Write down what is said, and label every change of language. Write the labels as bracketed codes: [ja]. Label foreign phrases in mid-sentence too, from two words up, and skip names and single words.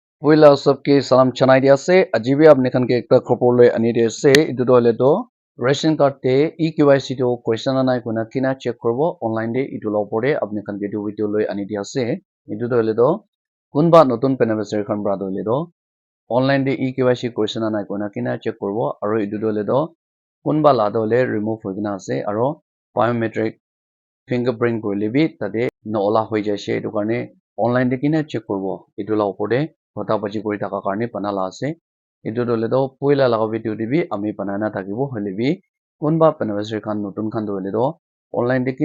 [nag] Puila sabke salam chanai dia se ajibi apne khan ke ekta khopor loi ani dia se etu to hole to [en] ration card [nag] te eKYC to question anai kuna kina check korbo online de etu lo pore apne khan ke etu video loi ani dia se etu to hole to kunba notun beneficiary khan bra to hole to online de eKYC question anai kuna kina check korbo aro etu to hole to kunba la to hole remove hoigina ase aro [en] biometric fingerprint [nag] korle bi tate no ola hoi jaise etu karne online de kina check korbo etu la opor de hota baji kori thaka karne banala ase etu to hole to puila laga video de bi ami banana thakibo hole bi kunba beneficiary khan notun khan to hole to online de